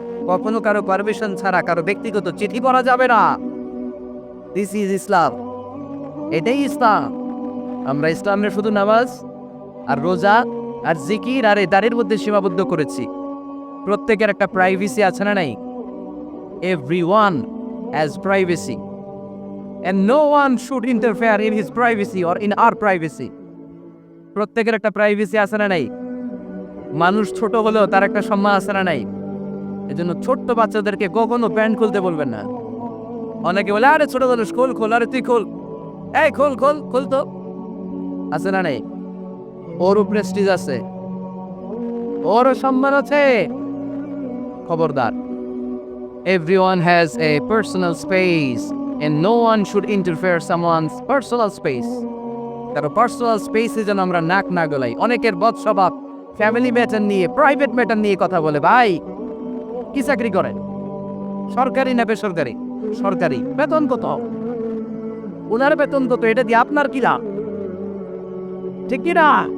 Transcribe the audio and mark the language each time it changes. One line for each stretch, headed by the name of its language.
Bangla: কখনো কারো পারমিশন ছাড়া কারো ব্যক্তিগত চিঠি পড়া যাবে না।
English: this is Islam,
Bangla: এটাই ইসলাম। আমরা ইসলামের শুধু নামাজ আর রোজা আর জিকির আর এই দাঁড়ির মধ্যে সীমাবদ্ধ করেছি। প্রত্যেকের একটা প্রাইভেসি আছে না নাই?
English: Everyone has privacy and no one should interfere in his privacy or in our privacy.
Bangla: প্রত্যেকের একটা প্রাইভেসি আছে না নাই? মানুষ ছোট হলেও তার একটা সম্মান আছে না নাই? এজন্য ছোট্ট বাচ্চাদেরকে কখনো প্যান্ট খুলতে বলবেন না। অনেকে বলে আরে ছোট মানুষ খোল খোল, আরে তুই খোল, এই খোল খোল খোল, তো আছে না নাই? ওরও প্রেস্টিজ আছে, ওরও সম্মান আছে, খবরদার।
English: Everyone has a personal space and no one should interfere someone's personal space.
Bangla: কারো পার্সোনাল স্পেসে যেন আমরা নাক না গলাই। অনেকের বদ স্বভাব ফ্যামিলি ম্যাটার নিয়ে, প্রাইভেট ম্যাটার নিয়ে কথা বলে। ভাই কি চাকরি করেন? সরকারি না বেসরকারি? সরকারি। বেতন কত? ওনার বেতন কত? এটা দিয়ে আপনার কি লাভ? ঠিক কি না?